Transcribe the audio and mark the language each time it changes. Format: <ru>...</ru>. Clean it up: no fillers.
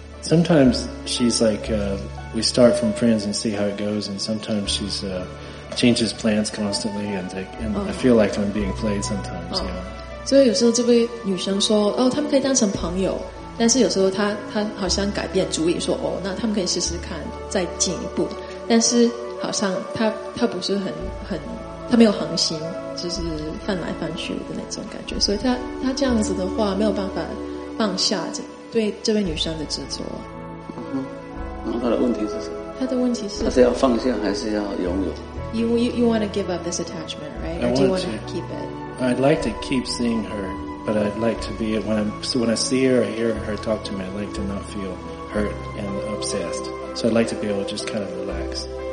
<en>Sometimes she's like, we start from friends and see how it goes, and sometimes she's changes plans constantly, and I feel like I'm being played sometimes.</en> <zh>So 所以有时候这位女生说，哦，他们可以当成朋友。但是有时候他好像改变主意说，哦，那他们可以试试看再进一步。但是好像他不是很，他没有恒心，就是翻来翻去的那种感觉。所以他这样子的话，没有办法放下这对这位女生的执着。嗯哼，然后他的问题是什么？他的问题是，他是要放下还是要拥有？</zh> <en>You want to give up this attachment, right? Do you want to keep it? I'd like to keep seeing her. But I'd like to be, when I see her or hear her talk to me, I'd like to not feel hurt and obsessed. So I'd like to be able to just kind of relax.</en>